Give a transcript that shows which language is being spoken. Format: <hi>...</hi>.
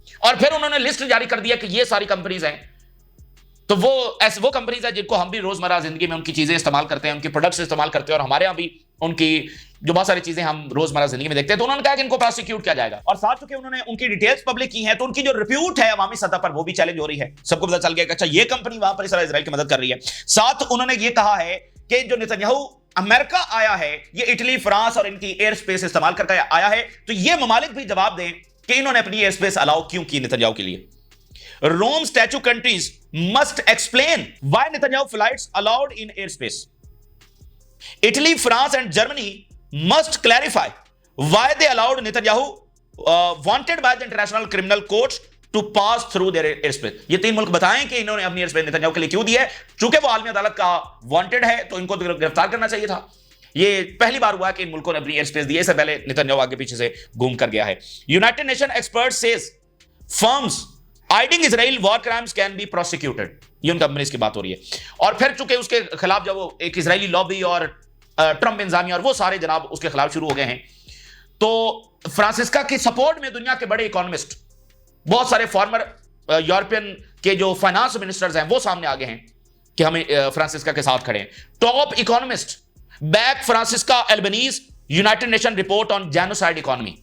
<ur>اور پھر انہوں نے لسٹ جاری کر دیا کہ یہ ساری کمپنیز ہیں, تو وہ کمپنیز ہیں جن کو ہم بھی روزمرہ زندگی میں ان کی چیزیں استعمال کرتے ہیں, ان کی پروڈکٹس استعمال کرتے ہیں, اور ہمارے ہاں بھی ان کی جو بہت ساری چیزیں ہم روزمرہ زندگی میں دیکھتے ہیں. تو انہوں نے کہا کہ ان کو پروسیکیوٹ کیا جائے گا, اور ساتھ چونکہ انہوں نے ان کی ڈیٹیلز پبلک کی ہیں تو ان کی جو ریپیوٹ ہے عوامی سطح پر وہ بھی چیلنج ہو رہی ہے. سب کو پتہ چل گیا کہ اچھا یہ کمپنی وہاں پر اسرائیل کی مدد کر رہی ہے. ساتھ انہوں نے یہ کہا ہے کہ جو نیتنیاہو امریکہ آیا ہے, یہ اٹلی, فرانس اور ان کی ایئر سپیس استعمال کر کے آیا ہے, تو یہ ممالک بھی جواب دیں کہ انہوں نے اپنی ایئر سپیس الاؤ کیوں کی نیتنیاہو کے لیے.</ur> <en>Rome statute countries must explain why Netanyahu flights allowed in airspace. Italy, France and Germany must clarify why they allowed Netanyahu wanted by the International Criminal Court to pass through their airspace.</en> <ur>یہ 3 ملک بتائیں کہ انہوں نے اپنی airspace نیتنیاہو کے لیے کیوں دی ہے. چونکہ وہ عالمی عدالت کا وانٹڈ ہے تو ان کو گرفتار کرنا چاہیے تھا. یہ پہلی بار ہوا کہ ان ملکوں نے اپنی ایئر سپیس دی, اس سے پہلے نیتنیاہو آگے پیچھے سے گھوم کر گیا ہے.</ur> <en>United Nation expert says firms Hiding Israel war crimes can be prosecuted.</en> <ur>یہ ان کمپنیز کی بات ہو رہی ہے. اور پھر چونکہ اس کے خلاف جب وہ ایک اسرائیلی لابی اور ٹرمپ انتظامیہ اور وہ سارے جناب اس کے خلاف شروع ہو گئے ہیں, تو فرانسسکا کی سپورٹ میں دنیا کے بڑے اکانومسٹ, بہت سارے فارمر یورپین کے جو فائنانس منسٹرز ہیں وہ سامنے آگے ہیں کہ ہمیں فرانسسکا کے ساتھ کھڑے ہیں.</ur> <en>Top economist back Francesca Albanese United Nations report on genocide economy.</en>